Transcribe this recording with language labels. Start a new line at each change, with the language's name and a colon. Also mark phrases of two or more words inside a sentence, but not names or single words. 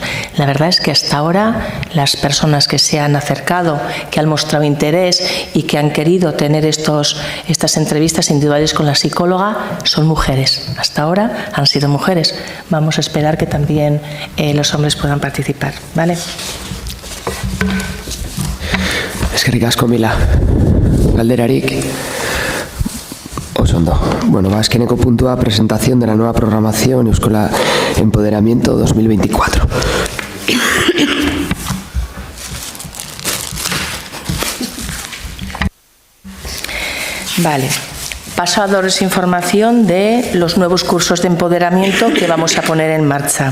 Spanish: La verdad es que hasta ahora las personas que se han acercado, que han mostrado interés y que han querido tener estas entrevistas individuales con la psicóloga son mujeres. Hasta ahora han sido mujeres. Vamos a esperar que también los hombres puedan participar, ¿vale?
Basque: Eskerrik asko, Mila. Galderarik oso ondo. Bueno, azkeneko puntua,
Spanish: presentación de la nueva programación Euskola Empoderamiento 2024. Vale. Paso a daros información de los nuevos cursos de empoderamiento que vamos a poner en marcha.